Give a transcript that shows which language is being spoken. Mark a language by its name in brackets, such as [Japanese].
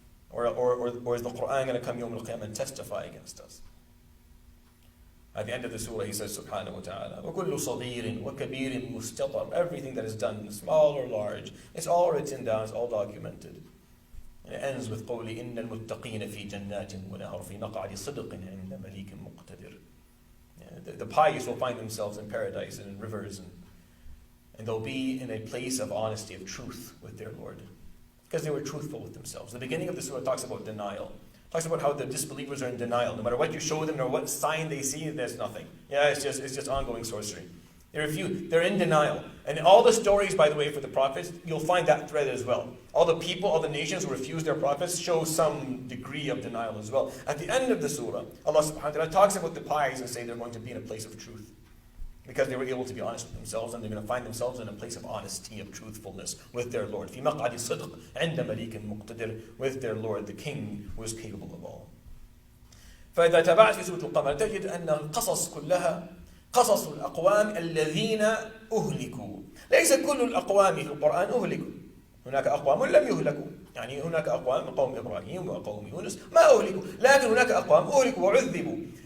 [English] Or is the Quran going to come Yawm al-Qiyamah and testify against us? At the end of the surah, he says, subhanahu wa ta'ala, وَكُلُّ صَغِيرٍ وَكَبِيرٍ مُسْتَطَرٍ. Everything that is done, small or large, it's all written down, it's all documented. [Arabic] And it ends with قَوْلِ إِنَّ الْمُتَّقِينَ فِي جَنَّاتٍ وَنَهَرٍ فِي مَقْعَدِ صِدْقٍ عِنْدَ مَلِيكٍ مُقْتَدِرٍ. [English] The pious will find themselves in paradise and in rivers, and they'll be in a place of honesty, of truth with their Lord, because they were truthful with themselves. The beginning of the surah talks about denial. Talks about how the disbelievers are in denial. No matter what you show them or what sign they see, there's nothing. Yeah, it's just ongoing sorcery. They're in denial. And all the stories, by the way, for the prophets, you'll find that thread as well. All the people, all the nations who refuse their prophets show some degree of denial as well. At the end of the surah, Allah subhanahu wa ta'ala talks about the pious and say they're going to be in a place of truth, because they were able to be honest with themselves, and they're going to find themselves in a place of honesty, of truthfulness with their Lord. [Arabic] فِي مَقْعَدِ صِدْقٍ عِنْدَ مَلِيكٍ مُقْتَدِرٍ. [English] With their Lord, the King who is capable of all. [Arabic] فإذا تابعت في سورة القمر تجد أن القصص كلها قصص الأقوام الذين أهلكوا. ليس كل الأقوام في القرآن أهلكوا. هناك أقوام لم يهلكوا. يعني هناك أقوام من قوم إبراهيم وقوم يونس ما أهلكوا، لكن هناك أقوام أهلكوا وعذبوا.